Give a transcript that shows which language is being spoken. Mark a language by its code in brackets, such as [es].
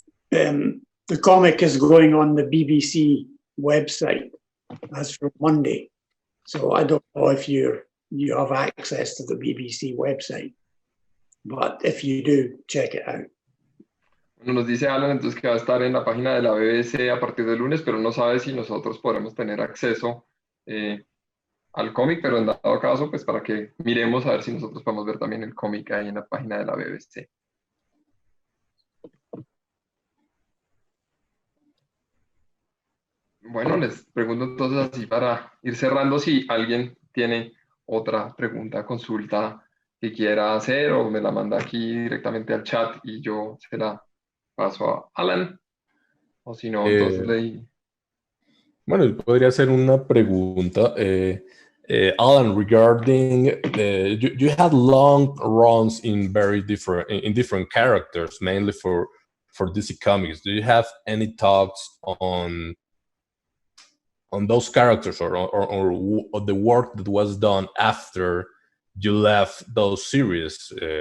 [en] The comic is going on the BBC website as from Monday. So I don't know if you have access to the BBC website, but if you do, check it out. [es] Bueno, nos dice Alan entonces que va a estar en la página de la BBC a partir del lunes, pero no sabe si nosotros podremos tener acceso al cómic, pero en dado caso, pues para que miremos a ver si nosotros podemos ver también el cómic ahí en la página de la BBC. Bueno, les pregunto entonces así para ir cerrando si alguien tiene otra pregunta, consulta que quiera hacer o me la manda aquí directamente al chat y yo se la paso a Alan. O si no, entonces Bueno, podría hacer una pregunta. [en] Alan, regarding you had long runs in different characters, mainly for DC Comics. Do you have any thoughts on those characters or the work that was done after you left those series?